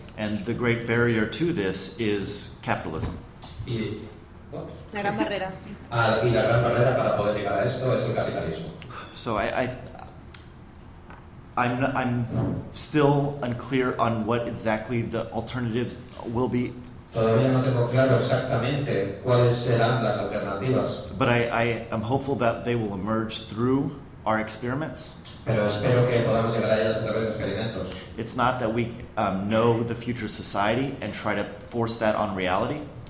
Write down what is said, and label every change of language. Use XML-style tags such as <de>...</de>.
<en>and the great barrier to this is capitalism.</en> <es>La gran barrera. Y la gran barrera para poder llegar a esto es el capitalismo.</es> <en>So I'm still unclear on what exactly the alternatives will be.</en> <es>Todavía no tengo claro exactamente cuáles serán las alternativas.</es> <en>But I am hopeful that they will emerge through our experiments.</en> <es>Pero espero que podamos llegar a ellas a través de experimentos.</es> <en>It's not that we know the future society and try to force that on reality.</en>